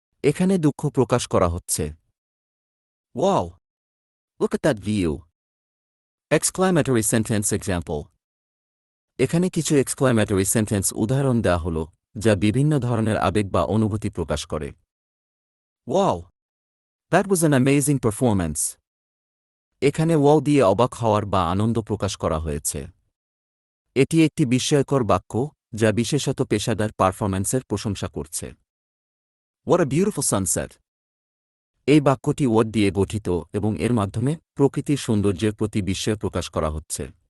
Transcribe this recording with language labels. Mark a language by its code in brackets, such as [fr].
[bn] এখানে দুঃখ প্রকাশ করা হচ্ছে। [en] Wow! Look at that view. Exclamatory sentence example. [bn] এখানে কিছু এক্সক্লামেটরি সেন্টেন্স উদাহরণ দেওয়া হল, যা বিভিন্ন ধরনের আবেগ বা অনুভূতি প্রকাশ করে। [en] Wow! That was an amazing performance. [bn] এখানে ওয়াও দিয়ে অবাক হওয়ার বা আনন্দ প্রকাশ করা হয়েছে। এটি একটি বিস্ময়কর বাক্য, যা বিশেষত পেশাদার পারফরম্যান্সের প্রশংসা করছে। [en] What a beautiful sunset! [bn] এই বাক্যটি ওয়ার্ড দিয়ে গঠিত এবং এর মাধ্যমে প্রকৃতির সৌন্দর্যের প্রতি বিস্ময় প্রকাশ করা হচ্ছে।